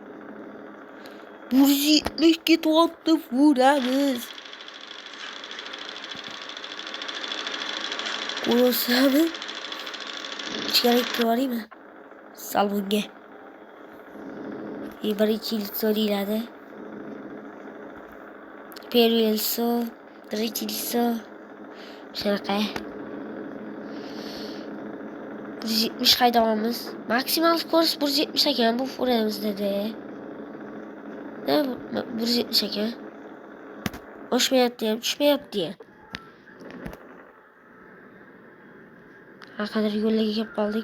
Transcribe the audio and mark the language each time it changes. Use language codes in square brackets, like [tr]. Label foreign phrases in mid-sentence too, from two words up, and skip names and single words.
[uz] 170 to'g'ri vuramiz. Ko'rsam ichkariga kirib salonga. Birinchi лицо deyiladi. [ru] Первое лицо, третье лицо. [uz] Shunaqa. 170 haydayapmiz. Maksimal skorost 170 ekan bu furamizda-da. Ne 170 ekan. Oshmayapti ham, tushmayapti ham. Ha qadar yo'lga kelib qoldik.